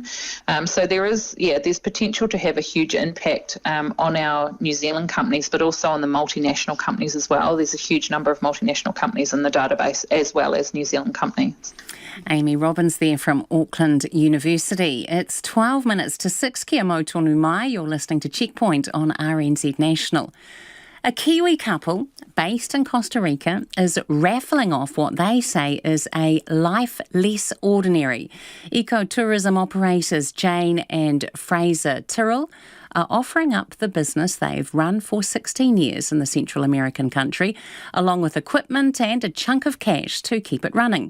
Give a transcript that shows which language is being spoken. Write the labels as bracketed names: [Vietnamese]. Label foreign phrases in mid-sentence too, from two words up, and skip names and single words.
[English] So there's potential to have a huge impact on our New Zealand companies, but also on the multinational companies as well. There's a huge number of multinational companies in the database as well as New Zealand companies. Amy Robbins there from Auckland University. It's 12 minutes to 6. [Māori] Kia mau tonu mai. [English] You're listening to Checkpoint on RNZ National. A Kiwi couple based in Costa Rica is raffling off what they say is a life less ordinary. Ecotourism operators Jane and Fraser Tyrrell are offering up the business they've run for 16 years in the Central American country, along with equipment and a chunk of cash to keep it running.